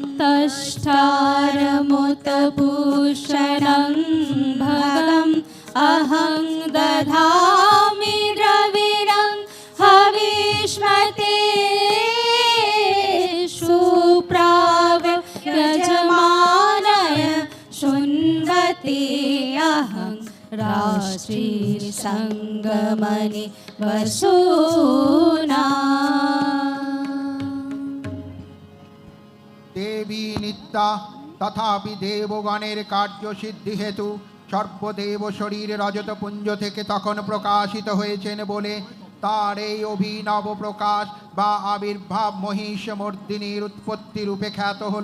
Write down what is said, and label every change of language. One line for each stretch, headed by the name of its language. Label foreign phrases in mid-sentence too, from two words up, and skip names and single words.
Sanskrit: तष्टारमुतभूषणं भगम् अहं दधामि द्रविणं हविष्मते सुप्राव यजमानय शृण्वते अहं राष्ट्री संगमनि वसूना।
Bangla: দেবী নিত্যা তথাপি দেবগণের কার্য সিদ্ধি হেতু সর্বদেব শরীর রজতপুঞ্জ থেকে তখন প্রকাশিত হয়েছেন বলে তার এই অভিনব প্রকাশ বা আবির্ভাব মহিষমর্দিনীর উৎপত্তি রূপে খ্যাত হল।